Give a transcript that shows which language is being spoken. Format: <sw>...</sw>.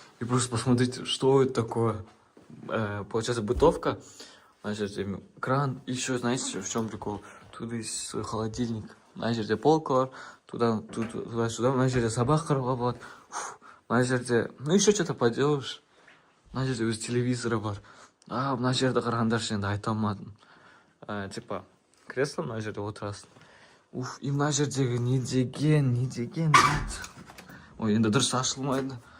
<ru>И просто посмотрите, что это такое. Получается бытовка, значит, кран. И еще, знаете, в чем прикол? Тут есть свой холодильник. Значит, полка, туда-сюда, значит, собака вот. Значит, ну еще что-то поделаешь. Значит, из телевизора</ru> <kk>бар.</kk> <ru>А, значит,</ru> <kk>қарағандар енді айта алмадым.</kk> <ru>Типа, кресло, значит, вот раз.</ru> <kk>Уф, и мына жердегі не деген. Ой, енді дұрыс ашылмайды.</kk>